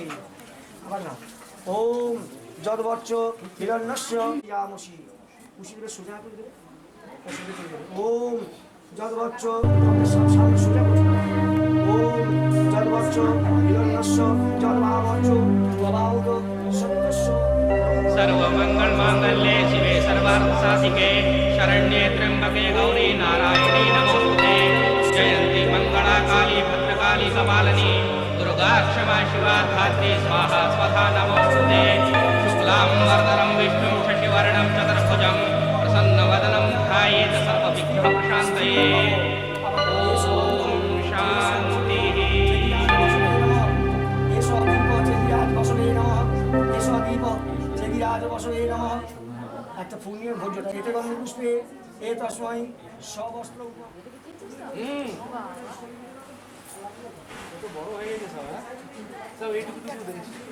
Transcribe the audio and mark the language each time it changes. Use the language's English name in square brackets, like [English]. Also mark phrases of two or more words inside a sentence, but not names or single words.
[Bangla] আবার না, [Sanskrit] ওম যদ্বচ্চ হিরণ্যস্য ইয়ামসি। [Bangla] উশি দেবে, সোজা করে দেবে, সোজা করে দেবে। [Sanskrit] ওম যদ্বচ্চ [Bangla] সামনে সোজা করে দেবে। [Sanskrit] ওম যদ্বচ্চ হিরণ্যস্য যদ্ভাবচ্চ প্রবাহুত সত্যস্য। सर्वमंगल मांगल्ये शिवे सर्वार्थ साधिके शरण्ये त्र्यंबके गौरी नारायणी नमोस्तुते। जयंती मंगला काली भद्रकाली कपालिनी दुर्गा क्षमा शिवा धात्री स्वाहा स्वधा नमोस्तुते। शुक्लां वरदरं विष्णुं शशिवर्णं चतुर्भुजं प्रसन्नवदनं ध्यायेत् सर्वविघ्नोपशान्तये। ओम शांति। [Bangla] একটা পুণ্যের ভোজ্যটা এতে গন্ধ পুষ্পে এ তসময় সবস্ত্র বড় হয়ে গেছে সব, হ্যাঁ সব এইটুকু দেখেছি।